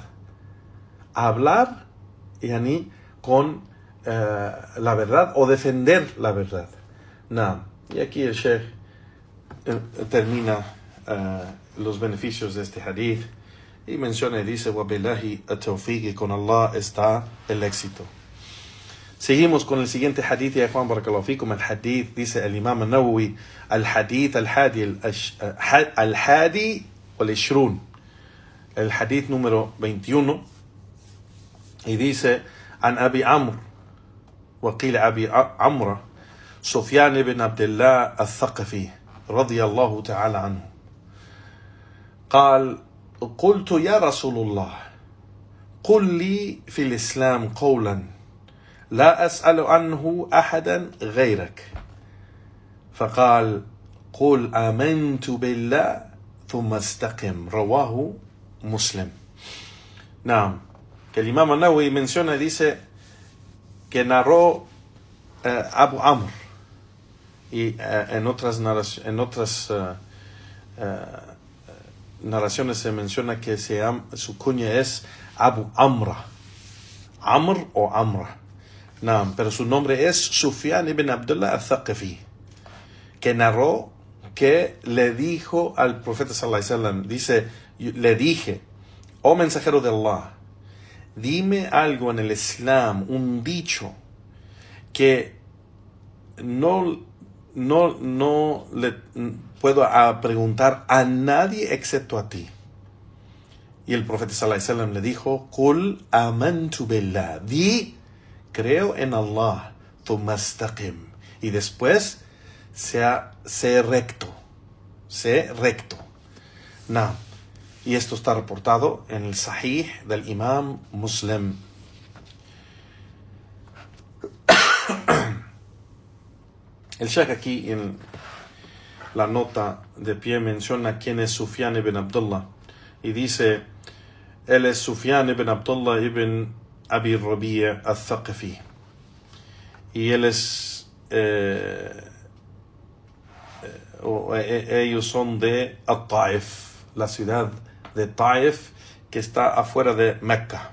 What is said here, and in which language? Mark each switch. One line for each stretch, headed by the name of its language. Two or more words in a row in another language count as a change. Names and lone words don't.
Spanish: Hablar, con la verdad, o defender la verdad. Y aquí el Sheikh termina los beneficios de este hadith y menciona y dice:
Arabic: وَبِاللَّهِ التَّوْفِيقِ,
Spanish: con Allah está el éxito. Seguimos con el siguiente hadith, ya Juan,
Arabic: بارك الله فيكم.
Spanish: El hadith, dice el Imam al-Nawawi, el hadith
Arabic: الحادي والعشرون,
Spanish: el hadith número 21, y dice:
Arabic: عن أبي عمرو وقيل أبي عمرو سفيان بن عبد الله الثقفي رضي الله تعالى عنه قال قلت يا رسول الله قل لي في الإسلام قولا لا أسأل عنه أحدا غيرك فقال قل آمنت بالله ثم استقم رواه مسلم.
Spanish: Naam, que el Imam An-Nawawi menciona y dice que narró Abu Amr y en otras narraciones se menciona que su cuña es Abu Amra, Amr o Amra. Naam, pero su nombre es Sufyan ibn Abdullah al-Thaqafi, que narró que le dijo al profeta
Arabic: صلى الله عليه وسلم,
Spanish: dice, le dije, oh mensajero de Allah, dime algo en el Islam, un dicho que no le puedo preguntar a nadie excepto a ti. Y el profeta
Arabic: صلى الله عليه وسلم
Spanish: le dijo,
Arabic: قل آمنت بالله, di,
Spanish: creo en Allah,
Arabic: ثم استقم,
Spanish: y después sé recto. No. Y esto está reportado en el Sahih del Imam Muslim. El Sheikh aquí en la nota de pie menciona quién es Sufyan ibn Abdullah y dice, él es Sufyan ibn Abdullah ibn Abi Rabi' al-Thaqafi y él es ellos son de At-Taif, la ciudad de Taif que está afuera de Mecca.